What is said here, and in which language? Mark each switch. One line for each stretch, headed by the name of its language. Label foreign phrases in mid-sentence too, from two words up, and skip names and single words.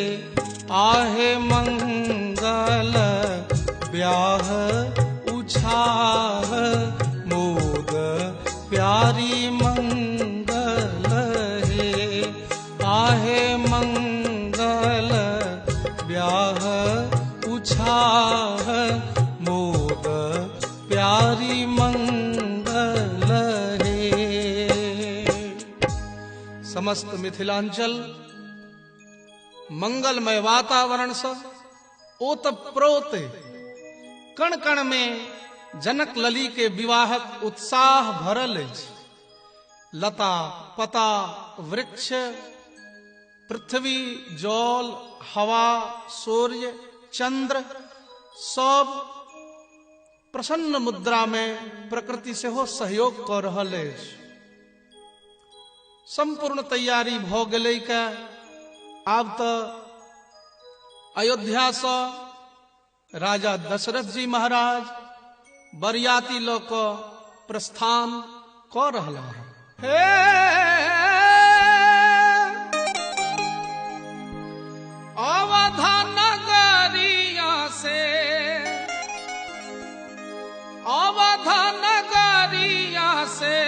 Maithili: आहे मंगल ब्याह उछाह मोद प्यारी मंगल है, आहे मंगल ब्याह उछाह मोद प्यारी मंगल है। समस्त मिथिलांचल मंगलमय वातावरण से ओतप्रोत कण कण में जनक लली के विवाहक उत्साह भरल अछि। लता पता वृक्ष पृथ्वी जल हवा सूर्य चंद्र सब प्रसन्न मुद्रा में प्रकृति से हो सहयोग कर रहल अछि। संपूर्ण तैयारी भ गेलै के आब तो अयोध्या से राजा दशरथ जी महाराज बरियाती ल क प्रस्थान क रहला है। अवधा नगरिया से अवधा नगरिया से